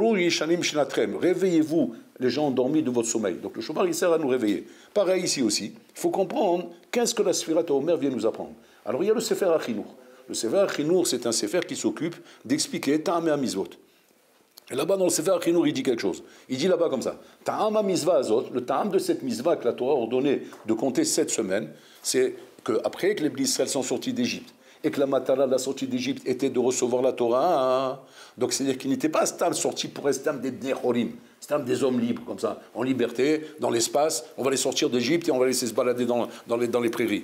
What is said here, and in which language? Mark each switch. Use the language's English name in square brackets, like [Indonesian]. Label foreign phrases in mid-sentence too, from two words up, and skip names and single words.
[French] Réveillez-vous, les gens endormis de votre sommeil. Donc le Shofar il sert à nous réveiller. Pareil ici aussi, il faut comprendre qu'est-ce que la [Hebrew] ספירת העומר [French] vient nous apprendre. Alors il y a le Sefer HaChinour. Le Sefer HaChinour, c'est un Sefer qui s'occupe d'expliquer [Hebrew] טעמי המצוות. [French] Et là-bas, dans le Sefer HaChinour, il dit quelque chose. Il dit là-bas comme ça. [Hebrew] טעם המצווה הזאת, [French] le ta'am de cette mizvah que la Torah a ordonné de compter 7 semaines, c'est qu'après que les Bnei Israël sont sortis d'Égypte, et que la matara de la sortie d'Égypte était de recevoir la Torah, donc c'est-à-dire qu'il n'était pas stam sorti pour être stam des [Hebrew] בני חורין, [French] stam des hommes libres, comme ça, en liberté, dans l'espace, on va les sortir d'Égypte et on va les laisser se balader dans les prairies.